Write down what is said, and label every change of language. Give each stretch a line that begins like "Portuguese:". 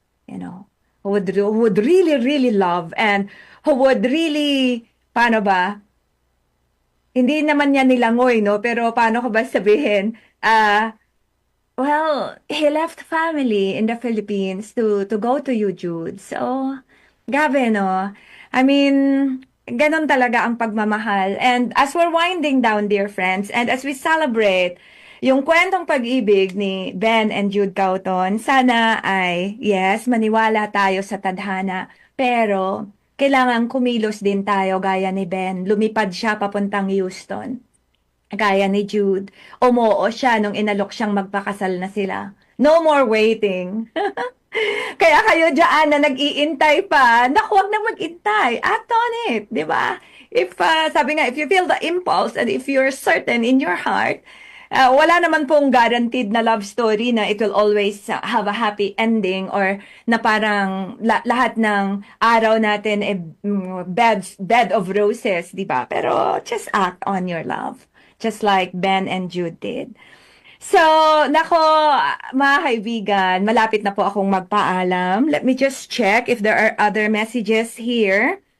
English: You know, who would really, really love and who would really,
Filipino: paano ba, hindi naman niya nilangoy, no? Pero paano ko ba sabihin,
English: well, he left family in the Philippines to go to you, Jude.
Filipino: So, grabe, no?
English: I mean,
Filipino: ganon talaga ang pagmamahal.
English: And as we're winding down, dear friends, and as we celebrate
Filipino: yung kwentong pag-ibig ni
English: Ben and Jude Cauton,
Filipino: sana ay,
English: yes,
Filipino: maniwala tayo sa tadhana. Pero, kailangan kumilos din tayo gaya ni Ben. Lumipad siya papuntang Houston. Gaya ni Jude. Umoo siya nung inalok siyang magpakasal na sila.
English: No more waiting.
Filipino: Kaya kayo dyan na nag-iintay pa, naku, wag na mag-intay.
English: Act on it,
Filipino: di ba?
English: If,
Filipino: sabi nga,
English: if you feel the impulse and if you're certain in your heart,
Filipino: wala naman pong
English: guaranteed na love story na it will always have a happy ending or
Filipino: na parang lahat ng araw natin
English: bed of roses, di ba?
Filipino: Pero
English: just act on your love. Just like Ben and Jude did.
Filipino: So, nako, mga kaibigan, malapit na po akong magpaalam.
English: Let me just check if there are other messages here.